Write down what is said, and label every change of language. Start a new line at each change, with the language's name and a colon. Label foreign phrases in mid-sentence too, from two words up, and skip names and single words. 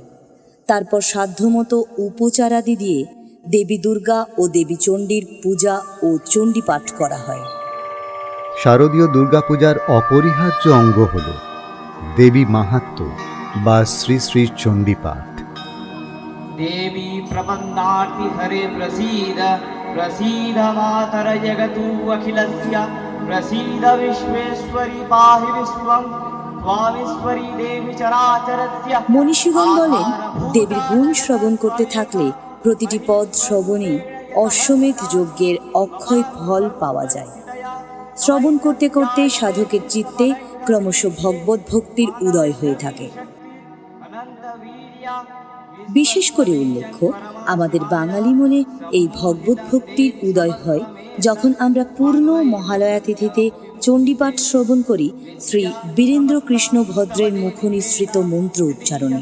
Bangla: তারপর সাধ্যমতো উপচারাদি দিয়ে দেবী দুর্গা ও দেবী চণ্ডীর পূজা ও চণ্ডী পাঠ করা হয়। শারদীয় দুর্গাপূজার অপরিহার্য অঙ্গ হল দেবী মাহাত্ম্য বা শ্রী শ্রী চণ্ডী পাঠ।
Sanskrit: देवी प्रपन्नार्ति हरे प्रसीद प्रसीद मातर जगतु अखिलस्य प्रसीद विश्वेश्वरी पाहि विश्वं त्वामीश्वरी देवी चराचरस्य।
Bangla: মনীষীগণ বলেন, দেবীর গুণ শ্রবণ করতে থাকলে প্রতিটি পদ শ্রবণে অশ্বমেধ যজ্ঞের অক্ষয় ফল পাওয়া যায়। শ্রবণ করতে করতে সাধকের চিত্তে ক্রমশ ভগবত ভক্তির উদয় হয়ে থাকে। বিশেষ করে উল্লেখ্য, আমাদের বাঙালি মনে এই ভগবত ভক্তির উদয় হয় যখন আমরা পূর্ণ মহালয়া তিথিতে চণ্ডীপাঠ শ্রবণ করি শ্রী বীরেন্দ্র কৃষ্ণ ভদ্রের মুখনিসৃত মন্ত্র উচ্চারণে।